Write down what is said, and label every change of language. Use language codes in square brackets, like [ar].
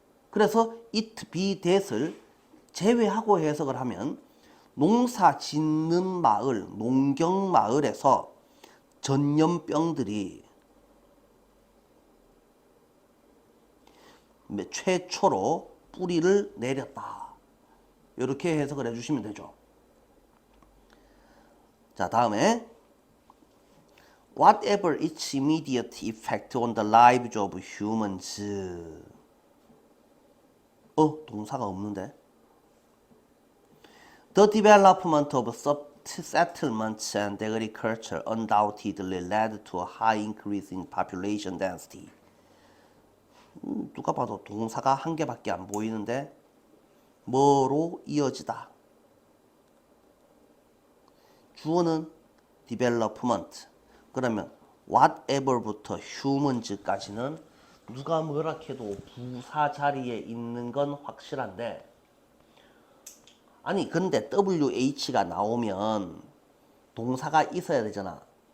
[ko] 그래서 [en] it be that [ko] 을 제외하고 해석을 하면 농사 짓는 마을, 농경 마을에서 전염병들이 최초로 뿌리를 내렸다. 이렇게 해석을 해주시면 되죠. 자, 다음에 [en] whatever its immediate effect on the lives of humans. [ko] 동사가 없는데. [en] The development of settlements and agriculture undoubtedly led to a high increase in population density. [ko] 누가 봐도 동사가 한 개밖에 안 보이는데 뭐로 이어지다. 주어는 development. 그러면 whatever부터 humans까지는 누가 뭐라 해도 부사 자리에 있는 건 확실한데, 아니 근데 WH가 나오면 동사가 있어야 되잖아.